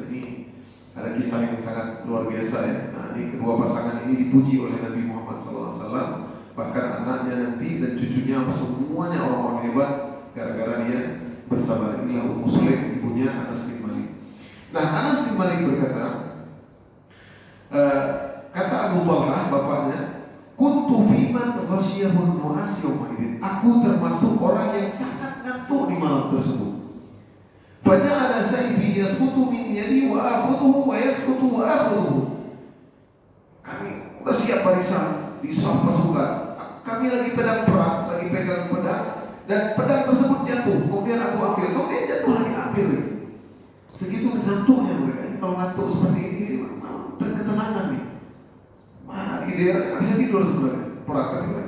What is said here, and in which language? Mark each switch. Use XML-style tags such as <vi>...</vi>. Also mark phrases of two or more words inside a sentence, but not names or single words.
<id>Ini ada kisah yang sangat luar biasa ya. Nah, ini kedua pasangan ini dipuji oleh Nabi Muhammad SAW. Bahkan anaknya nanti dan cucunya semuanya orang-orang hebat gara-gara dia bersabar. Inilah Ummu Sulaim, ibunya Anas bin Malik. Nah, Anas bin Malik berkata, kata Abu Talha bapaknya,</id> <ar>"كنت فيمن غشيه النعاس يومئذ."</ar> <id>Aku termasuk orang yang sangat ngantuk di malam tersebut.</id> <ar>فجعل سيفي يسقط من يدي وآخذه ويسقط وآخذه.</ar> <id>Kami udah siap barisan di saf pasukan. Kami lagi pedang perang, lagi pegang pedang, dan pedang tersebut jatuh. Kemudian aku ambil, kemudian jatuh lagi ambil. Segitu ngantuknya mereka. Kalau ngantuk seperti ini, ketenangan nih. Idealnya nggak bisa tidur sebenarnya, perang kan mereka.</id>